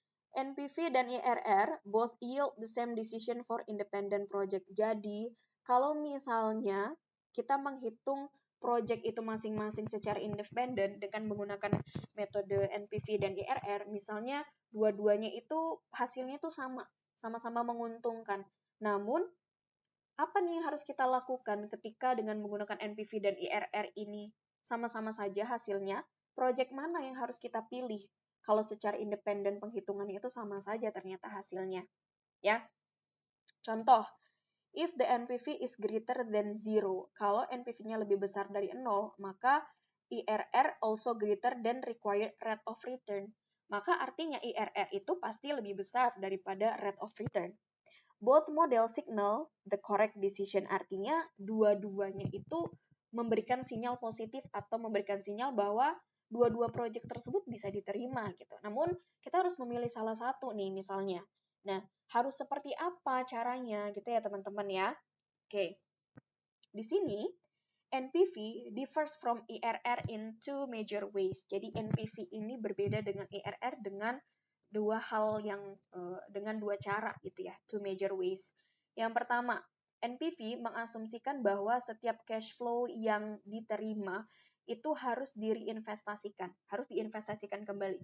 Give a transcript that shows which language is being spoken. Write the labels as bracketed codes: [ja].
[en] NPV [id] dan [en] IRR both yield the same decision for independent project. [id] Jadi, kalau misalnya kita menghitung project itu masing-masing secara independen dengan menggunakan metode NPV dan IRR, misalnya dua-duanya itu hasilnya itu sama-sama menguntungkan. Namun, apa nih yang harus kita lakukan ketika dengan menggunakan NPV dan IRR ini sama-sama saja hasilnya? Project mana yang harus kita pilih? Kalau secara independen penghitungannya itu sama saja ternyata hasilnya. Ya. Contoh, [en] if the NPV is greater than 0, [id] kalau NPV-nya lebih besar dari 0, maka [en] IRR also greater than required rate of return. [id] Maka artinya IRR itu pasti lebih besar daripada rate of return. [en] Both model signal the correct decision, [id] artinya dua-duanya itu memberikan sinyal positif atau memberikan sinyal bahwa dua-dua proyek tersebut bisa diterima gitu. Namun kita harus memilih salah satu nih misalnya. Nah, harus seperti apa caranya gitu ya teman-teman ya. Oke. Di sini [en] NPV differs from IRR in two major ways. [id] Jadi NPV ini berbeda dengan IRR dengan dengan dua cara gitu ya, [en] two major ways. [id] Yang pertama, NPV mengasumsikan bahwa setiap cash flow yang diterima itu harus harus diinvestasikan kembali.